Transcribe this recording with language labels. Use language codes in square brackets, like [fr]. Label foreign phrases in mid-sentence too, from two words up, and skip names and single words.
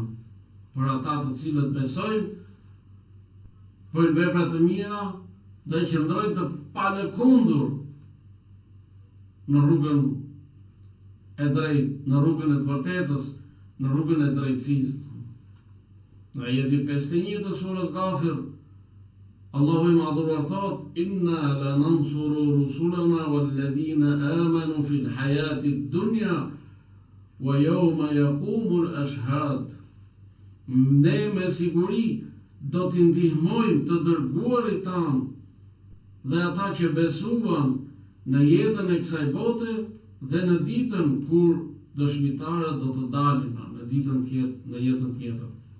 [sq] Për ata të cilët besojnë, bëjnë vepra të mira dhe qëndrojnë të palëkundur në rrugën e drejtë, në rrugën e të vërtetës, në rrugën e drejtësisë. Në ajeti 51 të surës Ghafir, Allahu I madhuar thot: [ar] إنا لننصر رسلنا والذين آمنوا في الحياة الدنيا ويوم يقوم الأشهاد. [sq] Ne me siguri do t'i ndihmojmë të dërguarit tanë dhe ata që besuan në jetën e kësaj bote dhe në ditën kur dëshmitarët do të dalin në jetën tjetër.